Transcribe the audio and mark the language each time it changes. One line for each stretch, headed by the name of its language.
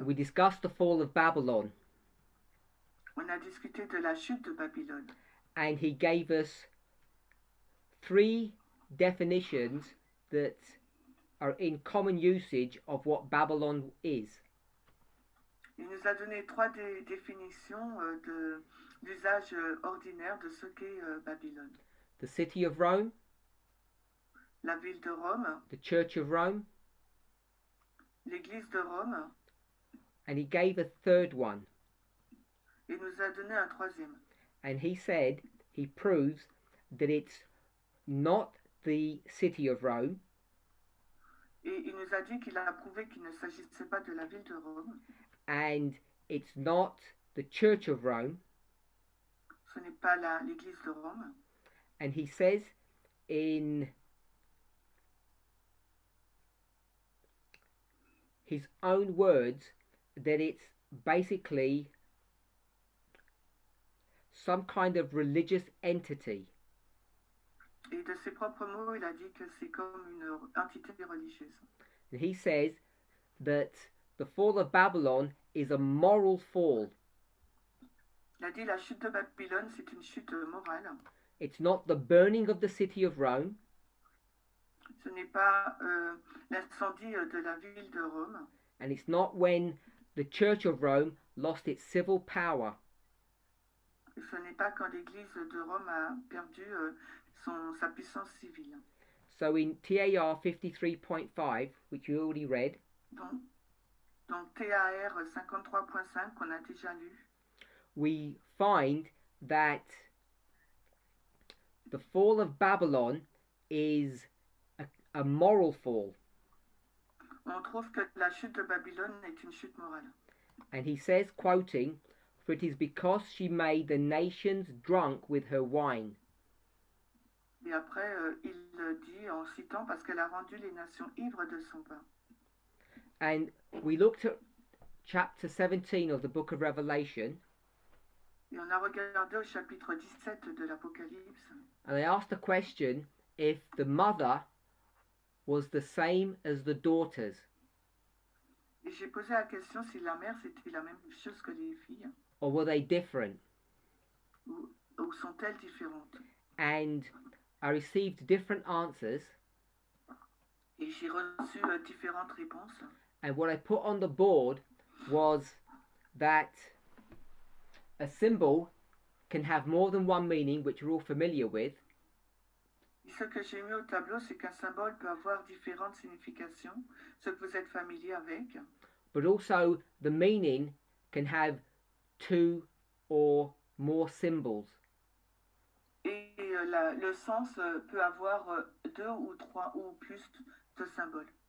English: We discussed the fall of Babylon,
French: On a discuté de la chute de Babylone.
English: and he gave us three definitions that are in common usage of what Babylon is.
French: Il nous a donné trois définitions d'usage ordinaire de ce qu'est Babylone.
English: The city of Rome,
French: La ville de Rome,
English: the church of Rome,
French: l'église de Rome,
English: and he gave a third one.
French: et nous a donné un troisième.
English: And he said he proves that it's not the city of Rome,
French: Et il nous a dit qu'il a prouvé qu'il ne s'agissait pas de la ville de Rome,
English: and it's not the church of Rome.
French: ce n'est pas l'église de Rome.
English: And he says in his own words that it's basically some kind of religious entity.
French: Et de ses propres mots, il a dit que c'est comme une entité religieuse.
English: And he says that the fall of Babylon is a moral fall.
French: Il a dit la chute de Babylone, c'est une chute morale.
English: It's not the burning of the city of Rome.
French: Ce n'est pas l'incendie de la ville de Rome.
English: And it's not when the church of Rome lost its civil power.
French: Et ce n'est pas quand l'église de Rome a perdu sa puissance civile.
English: So in TAR 53.5, which you already read,
French: Donc TAR 53.5 qu'on a déjà lu,
English: we find that the fall of Babylon is a moral fall.
French: on trouve que la chute de Babylone est une chute morale.
English: And he says, quoting, "For it is because she made the nations drunk with her wine."
French: Et après, il dit en citant parce qu'elle a rendu les nations ivres de son vin.
English: And we looked at chapter 17 of the book of Revelation,
French: Et on a regardé au chapitre 17 de l'Apocalypse.
English: and I asked the question if the mother was the same as the daughters.
French: Et j'ai posé la question si la mère c'était la même chose que les filles,
English: Or were they different?
French: ou sont-elles différentes?
English: And I received different answers,
French: et j'ai reçu différentes réponses.
English: and what I put on the board was that a symbol can have more than one meaning, which we're all familiar with.
French: Et ce que j'ai mis au tableau, c'est qu'un symbole peut avoir différentes significations, ce que vous êtes familier avec.
English: But also the meaning can have two or more symbols.
French: Et le sens peut avoir deux ou trois ou plus de symboles.